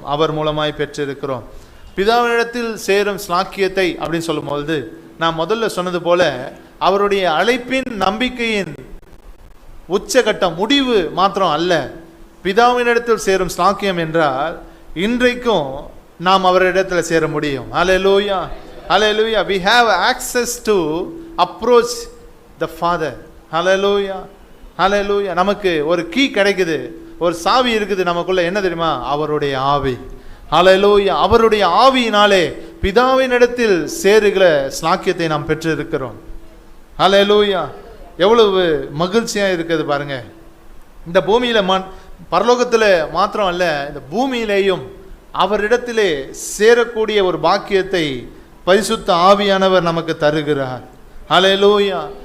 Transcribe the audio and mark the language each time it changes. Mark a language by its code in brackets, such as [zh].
[ta] அவர் மூலமாய் பெற்றிருக்கிறோம். பிதாவினிடத்தில் சேரும் ஸ்லாக்கியத்தை அப்படின்னு சொல்லும்போது நான் முதல்ல சொன்னது போல அவருடைய அழைப்பின் நம்பிக்கையின் உச்சகட்டம், முடிவு மாத்திரம் அல்ல. பிதாவினிடத்தில் சேரும் ஸ்லாக்கியம் என்றால் இன்றைக்கும் நாம் அவரிடத்தில் சேர முடியும். ஹல்லேலூயா, ஹல்லேலூயா. [en] we have access to approach the Father. [ta] ஹல்லேலூயா, ஹல்லேலூயா. நமக்கு ஒரு கீ கிடைக்குது, ஒரு சாவி இருக்குது நமக்குள்ள. என்ன தெரியுமா? அவருடைய ஆவி. ஹல்லேலூயா. அவருடைய ஆவியினாலே பிதாவினிடத்தில் சேருகிற ஸ்லாக்கியத்தை நாம் பெற்றிருக்கிறோம். ஹல்லேலூயா. எவ்வளவு மகிழ்ச்சியா இருக்குது பாருங்க. இந்த பூமியில பரலோகத்தில் மாத்திரம் அல்ல, இந்த பூமியிலேயும் அவரிடத்திலே சேரக்கூடிய ஒரு பாக்கியத்தை பரிசுத்த ஆவியானவர் நமக்கு தருகிறார். ஹல்லேலூயா.